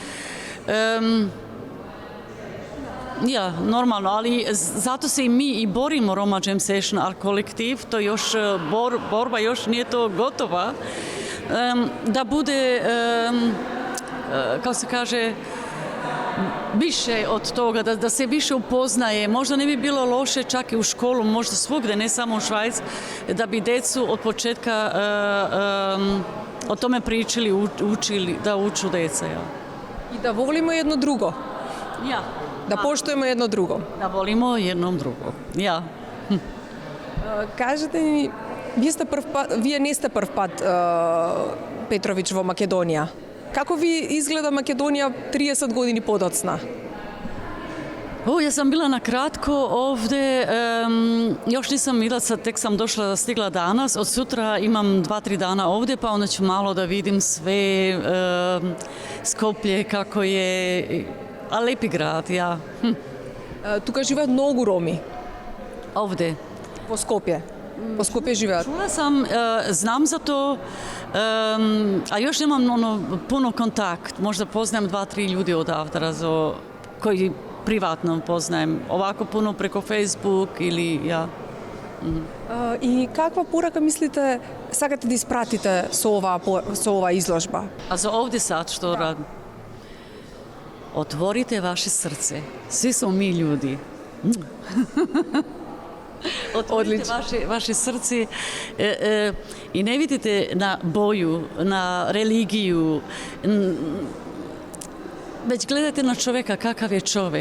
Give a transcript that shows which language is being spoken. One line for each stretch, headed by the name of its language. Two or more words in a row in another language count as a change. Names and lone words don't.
Serbian: Ja, normalno, ali zato se i mi i borimo Roma Jam Session Art kolektiv, to još borba još nije to gotova, da bude, kako se kaže, više od toga, da se više upoznaje. Možda ne bi bilo loše čak i u školu, možda svugde, ne samo u Švajci, da bi decu od početka o tome pričali, učili, da uču deca. Ja. И да волимо едно друго. Ja.
Macedonian: Да поштуеме едно друго.
Serbian: Da volimo jednom drugo. Ja.
Macedonian: Кажете ни, вие не сте прв пат Петрович во Македонија. Како ви изгледа Македонија 30 години подоцна?
Serbian: Ja sam bila na kratko ovde, još nisam bila, sad tek sam došla, stigla danas, od sutra imam 2-3 dana ovde, pa onda ću malo da vidim sve, Skoplje, kako je, a lepi grad, ja.
Macedonian: Тука живеат многу роми
Serbian: Ovde.
Macedonian: во Скопје. Во Скопје живеат.
Serbian: Čula sam, znam za to, a još nemam puno kontakt, možda poznajem 2-3 ljudi odavde, koji privatno poznajem, ovako puno preko Facebook ili ja.
Macedonian: И каква порака мислите сакате да испратите со оваа изложба?
Serbian: A za ovdje sad što radim? Otvorite vaše srce. Svi smo mi ljudi. Otvorite vaše srce i ne vidite na boju, na religiju, već gledajte na čovjeka kakav je čovjek.